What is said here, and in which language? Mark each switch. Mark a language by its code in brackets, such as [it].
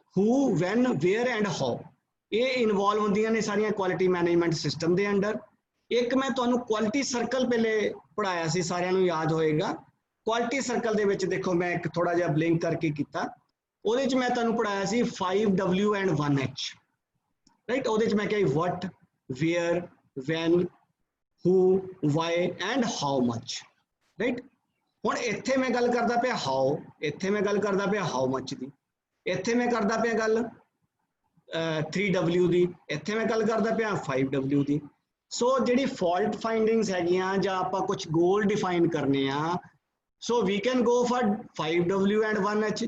[en] who, when, where and how, [pa] ਇਹ involve ਹੁੰਦੀਆਂ ਨੇ ਸਾਰੀਆਂ ਕੁਆਲਿਟੀ ਮੈਨੇਜਮੈਂਟ ਸਿਸਟਮ ਦੇ ਅੰਡਰ। ਇੱਕ ਮੈਂ ਤੁਹਾਨੂੰ ਕੁਆਲਿਟੀ ਸਰਕਲ ਪਹਿਲੇ ਪੜਾਇਆ ਸੀ, ਸਾਰਿਆਂ ਨੂੰ ਯਾਦ ਹੋਏਗਾ। ਕੁਆਲਿਟੀ ਸਰਕਲ ਦੇ ਵਿੱਚ ਦੇਖੋ ਮੈਂ ਇੱਕ ਥੋੜਾ ਜਿਹਾ ਬਲਿੰਕ ਕਰਕੇ ਕੀਤਾ, ਉਹਦੇ ਚ ਮੈਂ ਤੁਹਾਨੂੰ ਪੜਾਇਆ ਸੀ 5W and 1H, ਰਾਈਟ। [en] ਉਹਦੇ ਚ ਮੈਂ ਕਿਹਾ what, where, when, who, why and how much, right. [pa] ਹੁਣ ਇੱਥੇ ਮੈਂ ਗੱਲ ਕਰਦਾ ਪਿਆ how, ਇੱਥੇ ਮੈਂ ਗੱਲ ਕਰਦਾ ਪਿਆ how much ਦੀ, ਇੱਥੇ ਮੈਂ ਕਰਦਾ ਪਿਆ ਗੱਲ 3W ਦੀ, ਇੱਥੇ ਮੈਂ ਗੱਲ ਕਰਦਾ ਪਿਆ 5W ਦੀ। ਸੋ ਜਿਹੜੀ ਫਾਲਟ ਫਾਈਂਡਿੰਗਸ ਹੈਗੀਆਂ ਜਾਂ ਆਪਾਂ ਕੁਝ ਗੋਲ ਡਿਫਾਈਨ ਕਰਨੇ ਆ, ਸੋ [en] We can go for 5W and 1H।